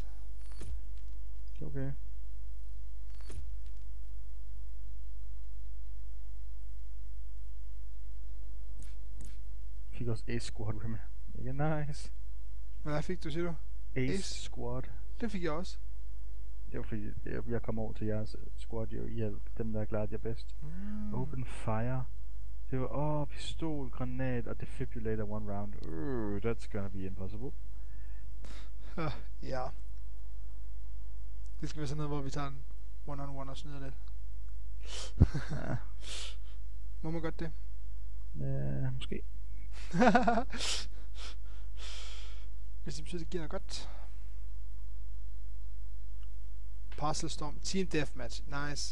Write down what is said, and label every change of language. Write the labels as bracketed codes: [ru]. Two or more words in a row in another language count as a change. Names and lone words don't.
[da] Okay. Fik også Ace Squad med. Mega nice. Hvad fik du, siger du? Ace Squad. Det fik jeg også. Det var fordi, jeg kom over til jeres squad, jo. I er dem, der har klaret jer bedst. [en] Open fire. [da] Det var, pistol, granat og defibrillator [en] one round. That's gonna be impossible. [da] Ja. Det skal være sådan noget, hvor vi tager en one-on-one og snyder lidt. Ja. Må man godt det? Ja, måske. Hvis det betyder, det giver noget godt. Parcel Storm. Team Deathmatch. Nice.